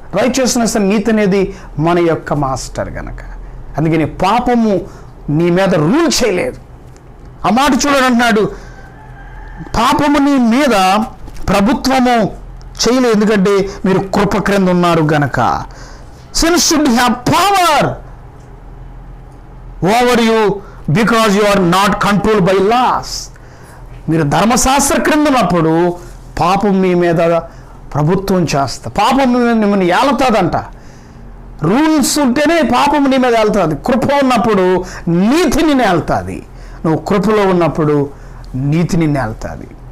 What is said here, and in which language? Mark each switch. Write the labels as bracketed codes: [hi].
[te] Righteousness, నీతి అనేది మన యొక్క మాస్టర్ గనక. అందుకని పాపము నీ మీద రూల్ చేయలేదు. ఆ మాట చూడండి అంటున్నాడు, పాపము నీ మీద ప్రభుత్వము చేయలేదు, ఎందుకంటే మీరు కృప క్రింద ఉన్నారు గనక. [en] Sin should have power over you because you are not controlled by laws. [te] మీరు ధర్మశాస్త్ర క్రింద ఉన్నప్పుడు పాపం మీ మీద ప్రభుత్వం చేస్తా. పాపం మిమ్మల్ని ఏలుతుందంట. రూల్స్ ఉంటేనే పాపం నీ మీద ఏలుతుంది. కృప ఉన్నప్పుడు నీతిని నేలుతుంది. నువ్వు కృపలో ఉన్నప్పుడు నీతిని నేలుతుంది.